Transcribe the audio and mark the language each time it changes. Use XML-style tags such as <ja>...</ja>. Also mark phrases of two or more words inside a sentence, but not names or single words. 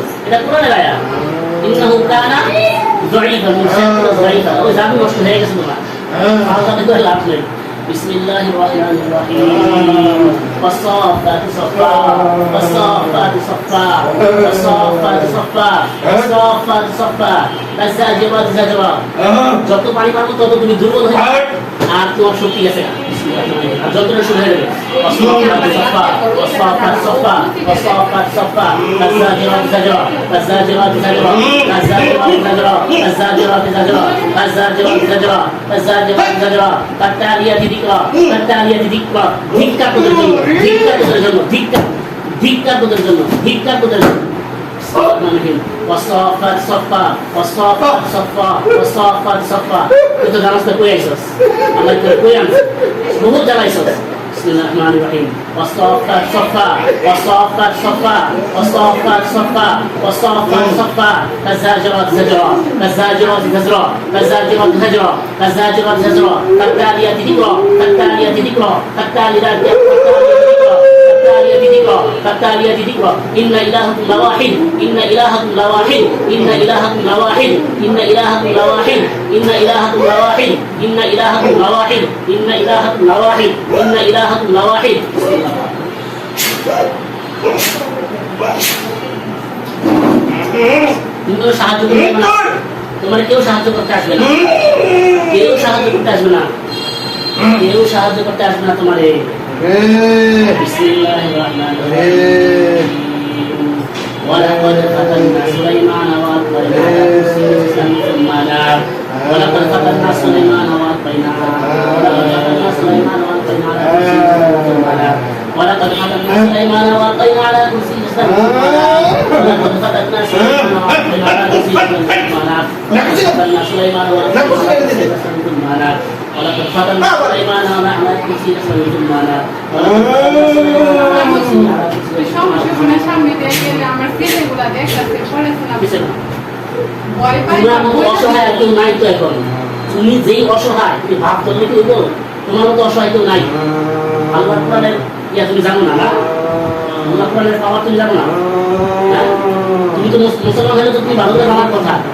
<bn>এটা কোরআনের আয়াত।</bn> <ar>إنه كان ضعيفا، مشيطان ضعيفا.</ar> <bn>ওই জাদু নষ্ট হয়ে গেছে তোমার, আল্লাহ তো লাভ নেই।</bn> <ar>بسم الله الرحمن الرحيم. والصافات صفا والصافات صفا والصافات صفا والصافات صفا فالزاجرات زجرا।</ar> <bn>যত পানি পাবো তত তুমি দুর্বল হয়ে যাবে, আর তোমার শক্তি গেছে না। আর যন্ত্রণা শুরু হয়ে যাবে।</bn> <ar>والصافات صفا والصافات صفا والصافات صفا فالزاجرات زجرا فالزاجرات زجرا فالزاجرات زجرا فالزاجرات زجرا فالزاجرات زجرا فالزاجرات زجرا فالتاليات ذكرا فالتاليات ذكرا।</ar> <bn>ধিক্কার তোদের জন্য, ধিক্কার তোদের জন্য, ধিক্কার, ধিক্কার তোদের জন্য, ধিক্কার তোদের জন্য।</bn> <ar>والصافات صفا والصافات صفا والصافات صفا।</ar> <bn>তুই তো জানাস না কই আইছস, আল্লাহ তোর কই আনছ, বহুত জানাইছস।</bn> <ar>بسم الله الرحمن الرحيم. والصافات صفا والصافات صفا والصافات صفا والصافات صفا فالزاجرات زجرا فالزاجرات زجرا فالزاجرات زجرا فالزاجرات زجرا فالتاليات ذكرا فالتاليات ذكرا فالتاليات ذكرا فالتاليات ذكرا إن إلهكم لواحد إن إلهكم لواحد إن إلهكم لواحد إن إلهكم لواحد إن إلهكم لواحد إن إلهكم لواحد إن إلهكم لواحد إن إلهكم لواحد।</ar> <bn>তুমি তো সাহায্য করবে না, তোমার কেউ সাহায্য করতে আসবে না, কেউ সাহায্য করতে আসবে না, কেউ সাহায্য করতে আসবে না তোমারে।</bn> <ar>بسم الله الرحمن الرحيم. ولقد فتنا سليمان وألقينا على كرسيه ثم نام ولقد فتنا سليمان وألقينا ولقد فتنا سليمان وألقينا على كرسيه جسدا ولقد فتنا سليمان وألقينا على كرسيه جسدا ولقد فتنا سليمان وألقينا على كرسيه جسدا ولقد فتنا سليمان على كرسيه جسدا</ar> <bn>তুমি যেই অসহায় তুমি ভাব করলে কি হইব তোমার মতো অসহায় কেউ নাই আল্লাহ কোরআনের ইয়া তুমি জানো না না আল্লাহ কোরআনের পাওয়ার তুমি জানো না তুমি তো মুসলমান হলে তো তুমি ভালো করে আমার কথা</bn>